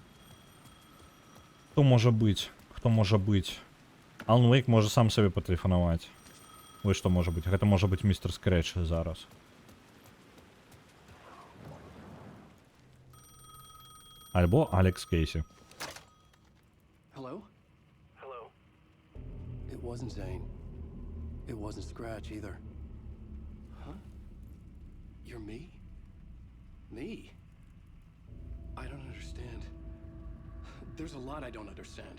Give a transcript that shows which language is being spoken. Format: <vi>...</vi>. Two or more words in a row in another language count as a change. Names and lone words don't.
<be>Хто можа быць? Хто можа быць? Алан Уэйк можа сам сабе патэлефанаваць. Вось што можа быць. Гэта можа быць містер Скрэч зараз. Альбо Алекс Кейсі.</be> <en>Hello? Hello. It wasn't Zane. It wasn't Scratch either. Huh? You're me? Me? I don't understand. There's a lot I don't understand.</en>